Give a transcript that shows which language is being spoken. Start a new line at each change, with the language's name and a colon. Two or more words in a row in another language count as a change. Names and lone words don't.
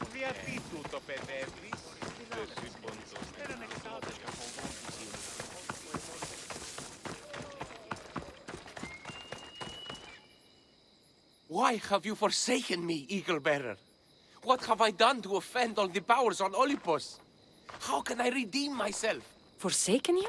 Greek: Γιατί του το παιδεύεις? Δεν συμπονητός. Έναν εξάδελφο.
English: Why have you forsaken me, Eagle Bearer? What have I done to offend all the powers on Olympus? How can I redeem myself? Forsaken you?